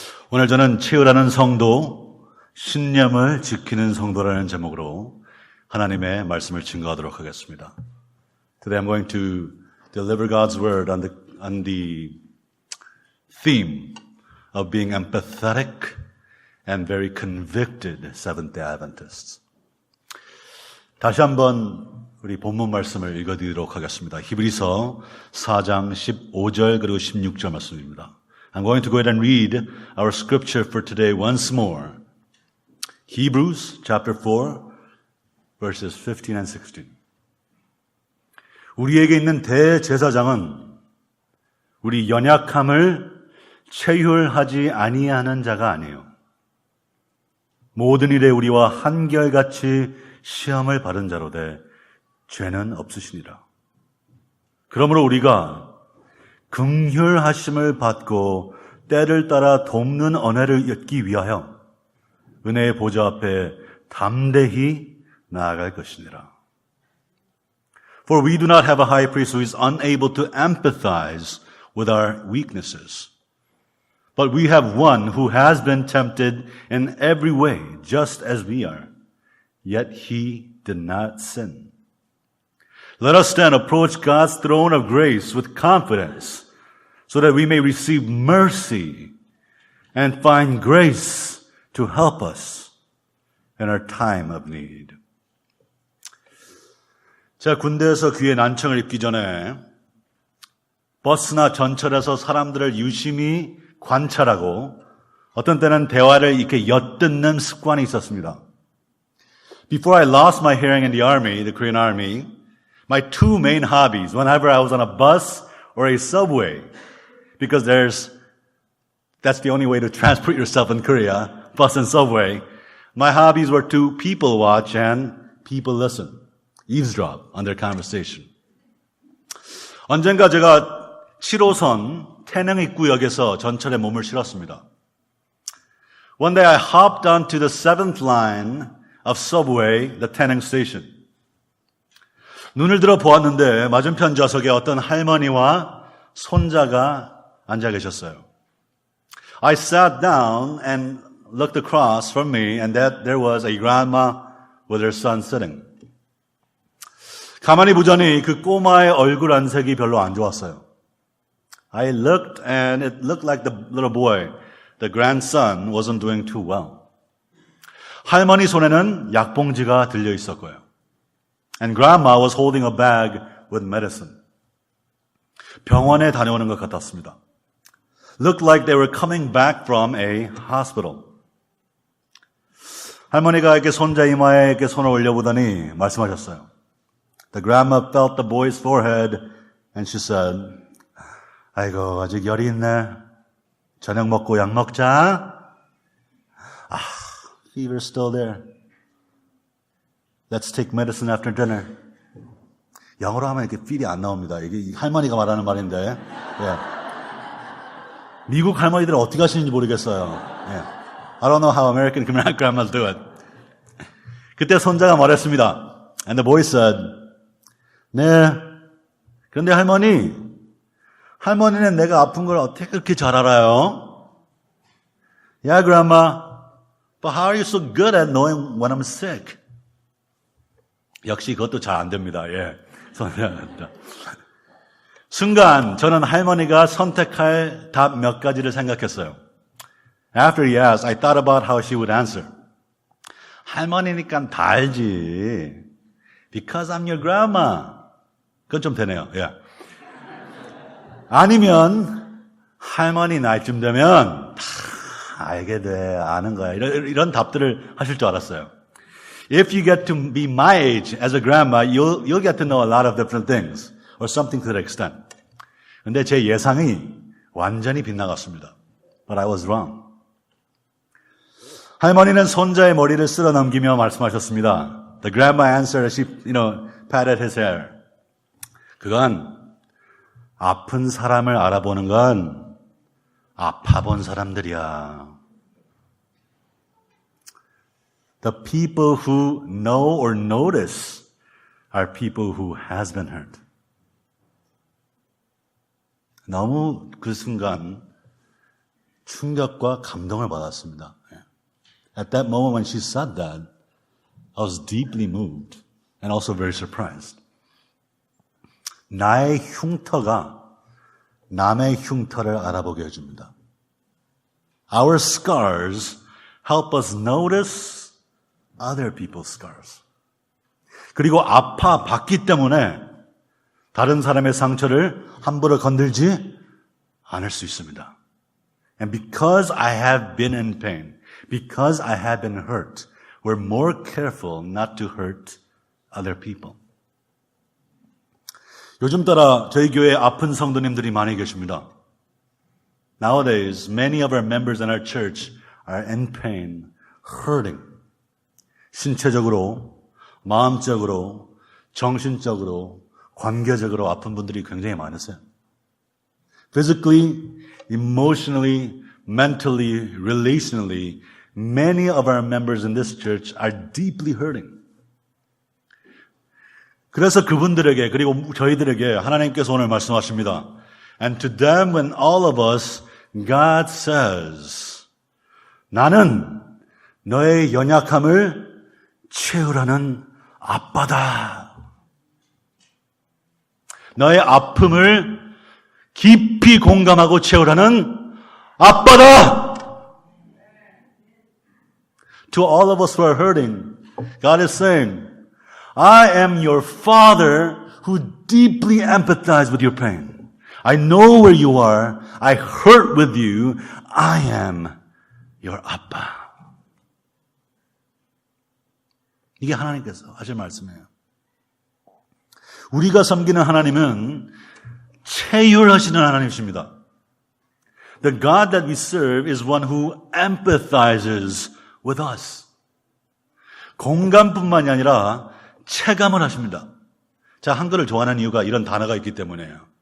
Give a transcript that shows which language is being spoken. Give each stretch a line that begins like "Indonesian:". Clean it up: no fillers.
Korean: 오늘 저는 채우라는 성도, 신념을 지키는 성도라는 제목으로 하나님의 말씀을 증거하도록 하겠습니다.
English: Today I'm going to deliver God's word on the theme of being empathetic and very convicted Seventh-day Adventists.
Korean: 다시 한번 우리 본문 말씀을 읽어드리도록 하겠습니다. 히브리서 4장 15절 그리고 16절 말씀입니다.
English: I'm going to go ahead and read our scripture for today once more. Hebrews chapter 4 verses 15 and 16.
Korean: 우리에게 있는 대제사장은 우리 연약함을 체휼하지 아니하는 자가 아니에요. 모든 일에 우리와 한결같이 시험을 받은 자로되 죄는 없으시니라. 그러므로 우리가 긍휼하심을 받고 때를 따라 돕는 은혜를 얻기 위하여 은혜의 보좌 앞에 담대히 나아갈 것이니라.
English: For we do not have a high priest who is unable to empathize with our weaknesses, but we have one who has been tempted in every way, just as we are, yet he did not sin. Let us then approach God's throne of grace with confidence so that we may receive mercy and find grace to help us in our time of need.
Korean: 제가 군대에서 귀에 난청을 입기 전에 버스나 전철에서 사람들을 유심히 관찰하고 어떤 때는 대화를 이렇게 엿듣는 습관이 있었습니다.
English: Before I lost my hearing in the army, the Korean army, my two main hobbies, whenever I was on a bus or a subway, because that's the only way to transport yourself in Korea, bus and subway, my hobbies were to people watch and people listen, eavesdrop on their conversation.
Korean: 언젠가 제가 7호선 태릉 입구역에서 전철에 몸을 실었습니다.
English: One day I hopped onto the 7th line of subway, the Taenang station.
Korean: 눈을 들어 보았는데 맞은편 좌석에 어떤 할머니와 손자가 앉아 계셨어요.
English: I sat down and looked across from me and that there was a grandma with her son sitting.
Korean: 가만히 보자니 그 꼬마의 얼굴 안색이 별로 안 좋았어요.
English: I looked and it looked like the little boy, the grandson, wasn't doing too well.
Korean: 할머니 손에는 약봉지가 들려 있었고요.
English: And grandma was holding a bag with medicine.
Korean: 병원에 다녀오는 것 같았습니다.
English: Looked like they were coming back from a hospital.
Korean: 할머니가 이렇게 손자 이마에 이렇게 손을 올려보더니 말씀하셨어요.
English: The grandma felt the boy's forehead and she said,
Korean: 아이고 아직 열이 있네. 저녁 먹고 약 먹자.
English: Fever's still there. Let's take medicine after dinner.
Korean: 영어로 하면 이렇게 feel이 안 나옵니다. 이게 할머니가 말하는 말인데. 예. 미국 할머니들은 어떻게 하시는지 모르겠어요. 예.
English: I don't know how American grandmas do it.
Korean: 그때 손자가 말했습니다.
English: And the boy said,
Korean: 네. 그런데 할머니는 내가 아픈 걸 어떻게 그렇게 잘 알아요?
English: Yeah, grandma. But how are you so good at knowing when I'm sick?
Korean: 역시 그것도 잘 안 됩니다. 예. 순간 저는 할머니가 선택할 답 몇 가지를 생각했어요.
English: After he asked, I thought about how she would answer.
Korean: 할머니니까 다 알지.
English: Because I'm your grandma.
Korean: 그건 좀 되네요. 예. 아니면 할머니 나이쯤 되면 다 알게 돼. 아는 거야. 이런 답들을 하실 줄 알았어요.
English: If you get to be my age as a grandma, you'll get to know a lot of different things, or something to that extent.
Korean: 근데 제 예상이 완전히 빗나갔습니다.
English: But I was wrong.
Korean: 할머니는 손자의 머리를 쓸어 넘기며 말씀하셨습니다.
English: The grandma answered as she, patted his hair.
Korean: 그건 아픈 사람을 알아보는 건 아파본 사람들이야.
English: The people who know or notice are people who has been hurt.
Korean: 너무 그 순간 충격과 감동을 받았습니다.
English: At that moment when she said that, I was deeply moved and also very surprised.
Korean: 나의 흉터가 남의 흉터를 알아보게 해줍니다.
English: Our scars help us notice other people's scars.
Korean: 그리고 아파봤기 때문에 다른 사람의 상처를 함부로 건들지 않을 수 있습니다.
English: And because I have been in pain, because I have been hurt, we're more careful not to hurt other people.
Korean: 요즘 따라 저희 교회에 아픈 성도님들이 많이 계십니다.
English: Nowadays, many of our members in our church are in pain, hurting.
Korean: 신체적으로, 마음적으로, 정신적으로, 관계적으로 아픈 분들이 굉장히 많으세요.
English: Physically, emotionally, mentally, relationally, many of our members in this church are deeply hurting.
Korean: 그래서 그분들에게 그리고 저희들에게 하나님께서 오늘 말씀하십니다.
English: And to them when all of us, God says,
Korean: 나는 너의 연약함을 채우라는 아빠다. 너의 아픔을 깊이 공감하고 채우라는 아빠다.
English: To all of us who are hurting, God is saying, I am your father who deeply empathizes with your pain. I know where you are. I hurt with you. I am your 아빠.
Korean: 이게 하나님께서 하실 말씀이에요. 우리가 섬기는 하나님은 체휼하시는 하나님이십니다.
English: The God that we serve is one who empathizes with us.
Korean: 공감뿐만이 아니라 체감을 하십니다. 자, 한글을 좋아하는 이유가 이런 단어가 있기 때문이에요.